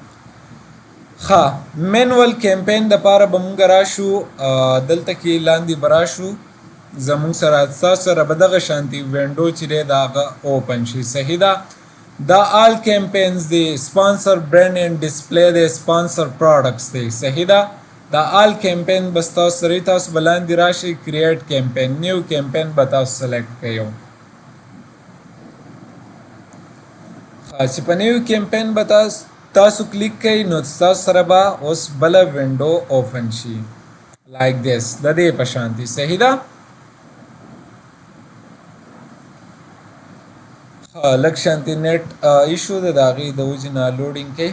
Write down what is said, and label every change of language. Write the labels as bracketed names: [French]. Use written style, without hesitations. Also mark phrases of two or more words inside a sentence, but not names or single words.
[Pashto] ښه، [English] manual campaign [Pashto] دپاره به مونږ راشو، دلته کې لاندې به راشو، زمونږ سره ستاسو سره به دغه شانتي وینډو چې دی د هغه اوپن شي. صحیح ده؟ دا [English] all campaigns [Pashto] دی، [English] sponsored brand and display [Pashto] دی، [English] sponsored products [Pashto] دی. صحیح ده؟ دا [English] all campaign [Pashto] به ستاسو سره تاسو به لاندې راشئ، [English] create campaign, new campaign [Pashto] به تاسو سلیکټ کوئ. چې په [English] new campaign [Pashto] به تاسو کلیک کوئ، نو تاسو سره به اوس بله [English] window open [Pashto] شي [English] like this, [Pashto] د دې په شانتي. صحیح ده؟ لږ شانتي [English] net issue [Pashto] ده، د هغې د وجې نه لوډینګ کوي.